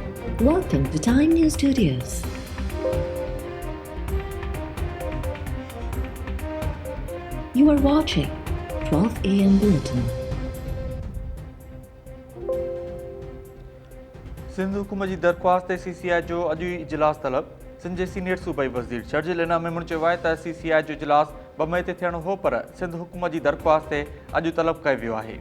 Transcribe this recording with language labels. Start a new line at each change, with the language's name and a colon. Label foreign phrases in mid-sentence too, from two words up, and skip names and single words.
English: Welcome to Time News Studios. You are watching 12 AM Bulletin.
Sindhi: सिंध हुकूमत जी दरख़्वास्त ते CCI जो अॼु ई इजलास तलब। सिंध जे सीनियर सूबाई वज़ीर शर्जिल इनाम मेमून चयो आहे त CCI जो इजलास बम्बई ते थियणो हो, पर सिंध हुकूमत जी दरख़्वास्त ते अॼु तलब कयो वियो आहे।